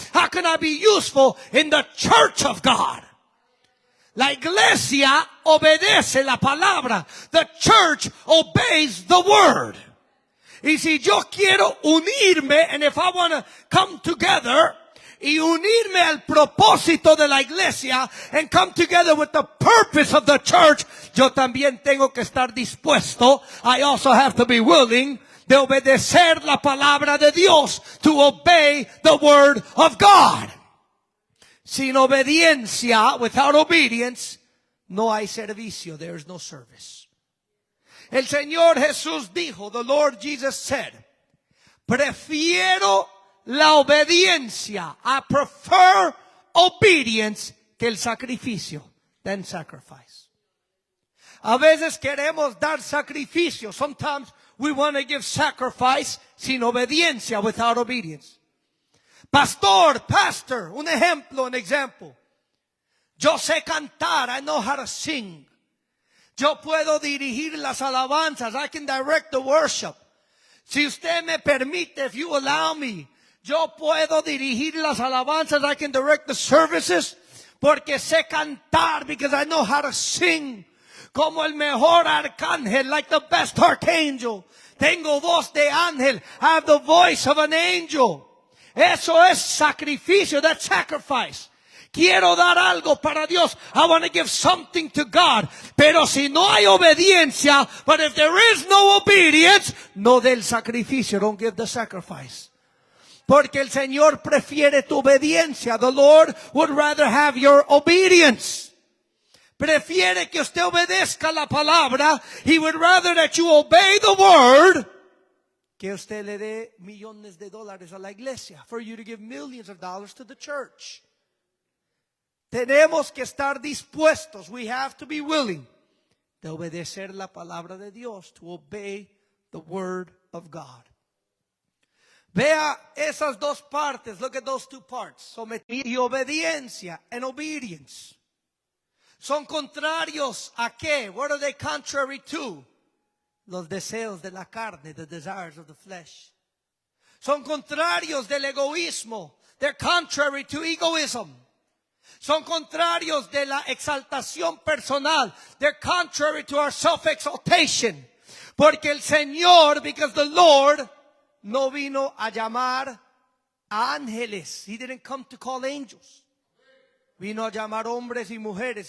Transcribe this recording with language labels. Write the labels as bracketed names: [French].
[English] How can I be useful in the church of God? [Spanish] La iglesia obedece la palabra. [English] The church obeys the word. [Spanish] Y si yo quiero unirme, [English] and if I want to come together, [Spanish] y unirme al propósito de la iglesia, [English] and come together with the purpose of the church, [Spanish] yo también tengo que estar dispuesto. [English] I also have to be willing [Spanish] de obedecer la palabra de Dios, [English] to obey the word of God. [Spanish] Sin obediencia, [English] without obedience, [Spanish] no hay servicio. [English] There is no service. [Spanish] El Señor Jesús dijo, [English] the Lord Jesus said, [Spanish] prefiero la obediencia. [English] I prefer obedience [Spanish] que el sacrificio [English] than sacrifice. [Spanish] A veces queremos dar sacrificio. [English] Sometimes we want to give sacrifice [Spanish] sin obediencia, [English] without obedience. [Spanish] Pastor, un ejemplo, un example. Yo sé cantar, [English] I know how to sing. [Spanish] Yo puedo dirigir las alabanzas, [English] I can direct the worship. [Spanish] Si usted me permite, [English] if you allow me, [Spanish] yo puedo dirigir las alabanzas, [English] I can direct the services, [Spanish] porque sé cantar, [English] because I know how to sing. [Spanish] Como el mejor arcángel, [English] like the best archangel. [Spanish] Tengo voz de ángel, [English] I have the voice of an angel. [Spanish] Eso es sacrificio, [English] that's sacrifice. [Spanish] Quiero dar algo para Dios. [English] I want to give something to God. [Spanish] Pero si no hay obediencia, [English] but if there is no obedience, [Spanish] no del sacrificio, [English] don't give the sacrifice. [Spanish] Porque el Señor prefiere tu obediencia. [English] The Lord would rather have your obedience. [Spanish] Prefiere que usted obedezca la palabra. [English] He would rather that you obey the word, [Spanish] que usted le dé millones de dólares a la iglesia, [English] for you to give millions of dollars to the church. [Spanish] Tenemos que estar dispuestos. [English] We have to be willing [Spanish] de obedecer la palabra de Dios, [English] to obey the word of God. [Spanish] Vea esas dos partes. [English] Look at those two parts. [Spanish] Sometimiento y obediencia, [English] and obedience. [Spanish] Son contrarios a qué? [English] What are they contrary to? [Spanish] Los deseos de la carne, [English] the desires of the flesh. [Spanish] Son contrarios del egoísmo. [English] They're contrary to egoism. [Spanish] Son contrarios de la exaltación personal. [English] They're contrary to our self-exaltation. [Spanish] Porque el Señor, [English] because the Lord, [Spanish] no vino a llamar a ángeles. [English] He didn't come to call angels. [Spanish] Vino a llamar hombres y mujeres.